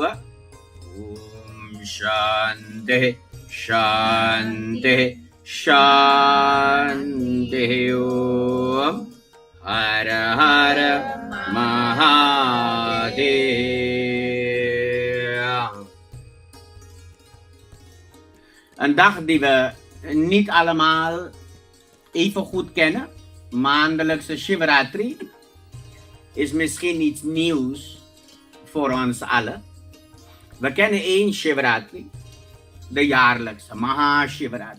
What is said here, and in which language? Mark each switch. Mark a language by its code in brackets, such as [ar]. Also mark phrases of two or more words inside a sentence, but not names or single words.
[sa] ॐ शान्तिः शान्तिः शान्तिः। ॐ हर हर महादेव. [nl] Een dag die we niet allemaal even goed kennen, maandelijkse Shivaratri, is misschien iets nieuws voor ons allen. We kennen één Shivaratri, de jaarlijkse Mahashivaratri.